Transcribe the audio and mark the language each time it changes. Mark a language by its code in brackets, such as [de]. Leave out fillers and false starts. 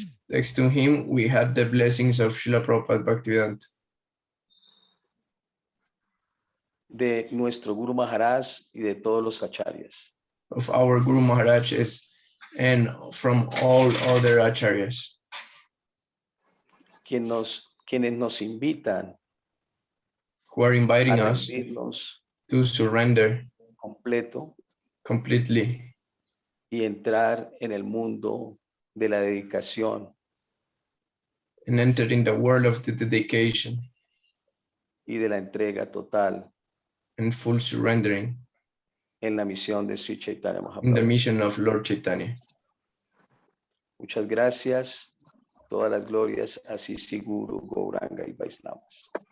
[en] Thanks to him, we had the blessings of Srila Prabhupada Bhaktivedanta, [es] de nuestro Guru Maharaj y de todos los acharyas. [en] of our Guru Maharaj and from all other acharyas. [es] Quienes nos invitan [en] who are inviting [es] a [en] us [es] rendirnos [en] to surrender completely [es] y entrar en el mundo de la dedicación [en] and enter in the world of the dedication [es] y de la entrega total [en] and full surrendering [es] en la misión de Sri Chaitanya [en] in the [es] Mahaprabhu. [en] mission of Lord Chaitanya. [es] Muchas gracias. Todas las glorias a Sisi Guru, Gauranga y Vaishnavas.